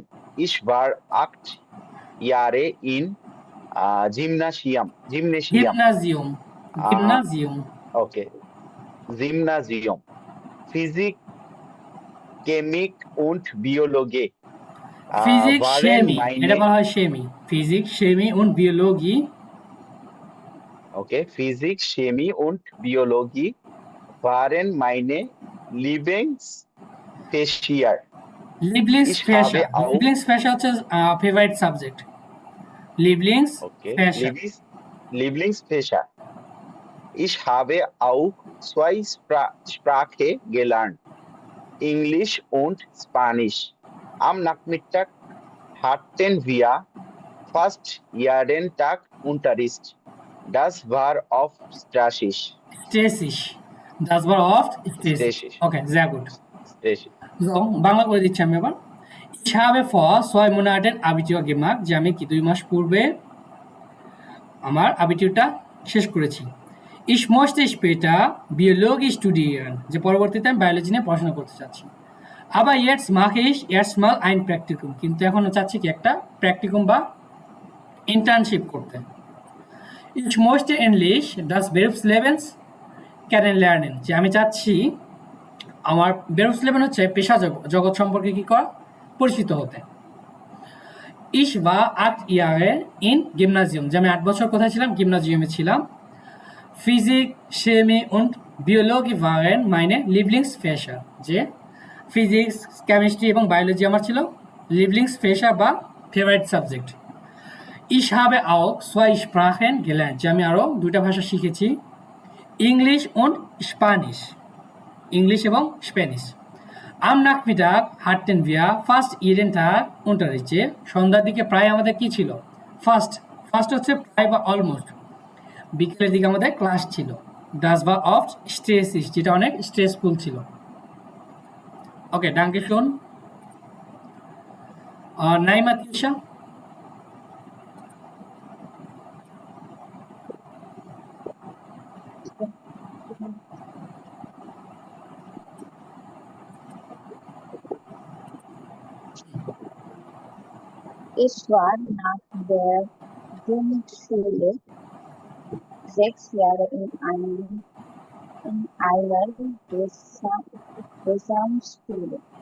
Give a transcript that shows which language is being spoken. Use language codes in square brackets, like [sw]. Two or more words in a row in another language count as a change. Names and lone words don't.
[de] Ich war 8 Jahre in Gymnasium. Gymnasium. Okay, Gymnasium. Physik, Chemik und Biologie Physik, waren Chemie. [bn] এটা [de] meine, [bn] বলা হয় Chemie. [de] Physik, Chemie und Biologie. okay, Physik, Chemie und Biologie waren meine Lieblingsfächer. Ich habe auch, [bn] Lieblingsfächer হচ্ছে [en] favorite subject. [de] okay, Lieblingsfächer. Lieblingsfächer. Ich habe auch 2 Sprachen gelernt, Englisch und Spanisch. Am Nachmittag hatten wir fast jeden Tag Unterricht. Das war oft stressig. Das war oft stressig. Okay, sehr gut. So, [bn] বাংলা করে দিচ্ছি আমি এবার। [de] Ich habe vor 2 Monaten Abitur gemacht, [bn] যে আমি কি 2 মাস পূর্বে আমার আবিটিউরটা শেষ করেছি। [de] Ich möchte später Biologie studieren, [bn] যে পরবর্তীতে আমি বায়োলজি নিয়ে পড়াশোনা করতে চাচ্ছি। [de] Aber jetzt mache ich erstmal ein Praktikum, [bn] কিন্তু এখন চাচ্ছি কি একটা প্র্যাকটিকুম বা ইন্টার্নশিপ করতে। [de] Ich möchte endlich das Berufsleben kennenlernen, [bn] যে আমি চাচ্ছি আমার Berufsleben হচ্ছে পেশা জগৎ সম্পর্কে কি করা, পরিচিত হতে। [de] Ich war 8 Jahre in Gymnasium, [bn] যে আমি 8 বছর কোথায় ছিলাম, গিমনাজিয়ামে ছিলাম। [de] Physik, Chemie und Biologie waren meine Lieblingsfächer, [bn] যে ফিজিক্স, কেমিস্ট্রি এবং বায়োলজি আমার ছিল Lieblingsfächer বা [en] favorite subject. [de] Ich habe auch 2 Sprachen gelernt, [bn] যে আমি আরও 2টা ভাষা শিখেছি, ইংলিশ [de] und Spanisch, [bn] ইংলিশ এবং স্প্যানিশ। [de] Am Nachmittag hatten wir fast jeden Tag Unterricht, [bn] যে সন্ধ্যার দিকে প্রায় আমাদের কি ছিল, ফার্স্ট হচ্ছে প্রায় বা অলমোস্ট, বিকেলের দিকে আমাদের ক্লাস ছিল। [de] Das war oft stressig, [bn] যেটা অনেক স্ট্রেসফুল ছিল। ওকে, [de] danke schön. [bn] নাইমা তিশা। [de] Ich war nach der Grundschule 6 Jahre in einer Gesamtschule.